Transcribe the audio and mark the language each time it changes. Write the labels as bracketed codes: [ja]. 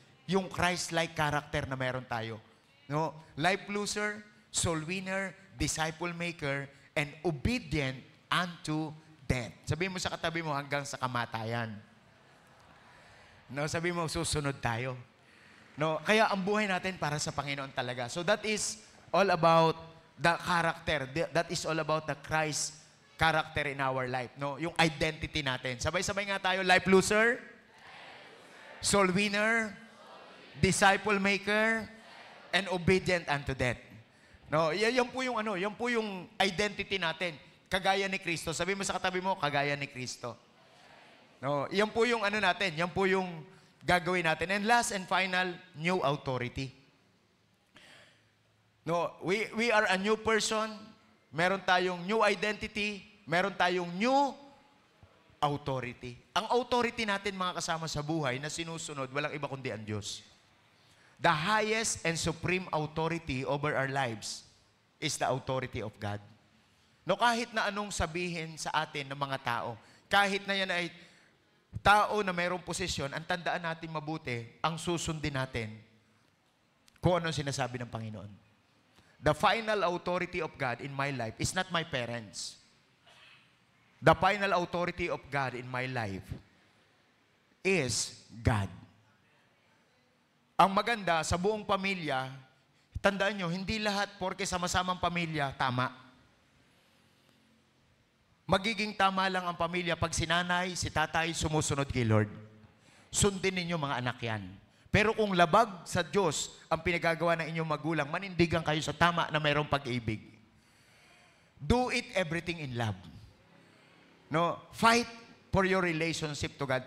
[tl] Yung Christ-like character na meron tayo. [en] No? Life loser, soul winner, disciple maker, and obedient unto death. [tl] Sabihin mo sa katabi mo hanggang sa kamatayan. No, sabihin mo susunod tayo. No, kaya ang buhay natin para sa Panginoon talaga. [en] So that is all about the character. That is all about the Christ character in our life. No, [tl] yung identity natin. Sabay-sabay nga tayo. [en] Life loser, soul winner, disciple maker, and obedient unto death. [tl] No, yan po yung yan po yung identity natin. Kagaya ni Kristo. Sabihin mo sa katabi mo, kagaya ni Kristo. No, yan po yung natin. Yan po yung gagawin natin. [en] And last and final, new authority. No, we are a new person. [tl] Meron tayong new identity. Meron tayong new authority. Ang authority natin, mga kasama sa buhay, na sinusunod, walang iba kundi ang Diyos. [en] The highest and supreme authority over our lives is the authority of God. [tl] No, kahit na anong sabihin sa atin ng mga tao, kahit na yan ay tao na mayroong posisyon, ang tandaan natin mabuti, ang susundin natin kung anong sinasabi ng Panginoon. [en] The final authority of God in my life is not my parents. The final authority of God in my life is God. [tl] Ang maganda, sa buong pamilya, tandaan nyo, hindi lahat porke sama-samang pamilya, tama. Magiging tama lang ang pamilya pag si nanay, si tatay sumusunod kay Lord. Sundin ninyo mga anak yan. Pero kung labag sa Diyos ang pinagagawa ng inyong magulang, manindigan kayo sa tama na mayroong pag-ibig. [en] Do it everything in love. No, fight for your relationship to God.